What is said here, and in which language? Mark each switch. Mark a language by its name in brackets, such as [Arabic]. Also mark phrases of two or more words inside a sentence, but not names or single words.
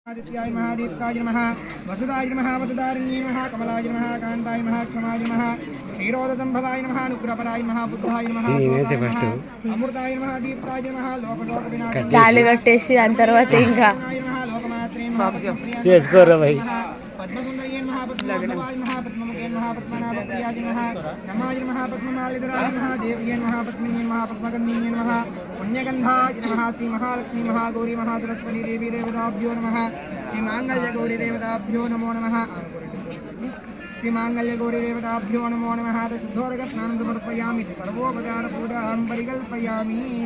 [Sanskrit] आदित्याय महादीप्ताय नमः वसुदाय नमः वसुदारिण्ये नमः कमलाय नमः कान्ताय नमः क्षमाय नमः क्षीरोदसंभवाय नमः अनुग्रहपराय नमः बुद्धाय नमः अमृताय नमः दीप्ताय नमः लोकशोक विनाशाय [Telugu] తాళి కట్టేసి దాని తర్వాత ఇంకా [Sanskrit] नमः लोकमात्रे नमः पद्मप्रियाय [Telugu] చేసుకోరా భయ్ [Sanskrit] पद्मसुन्दर्ये नमः पद्मनाभाय नमः पद्ममुखे नमः पद्मनाभप्रियाय नमः नमाय नमः पद्ममालिधराय नमः देव्ये नमः पद्मिन्ये नमः पद्मगन्धिन्ये नमः पुण्यगन्धाय नमः श्री महालक्ष्मी महागौरी महासरस्वती देवी देवताभ्यो नमः श्री मांगल्यगौरी देवताभ्यो नमो नमः श्री मांगल्यगौरी देवताभ्यो नमो नमः शुद्धोदक स्नानं समर्पयामि सर्वोपचार पूजां परिकल्पयामि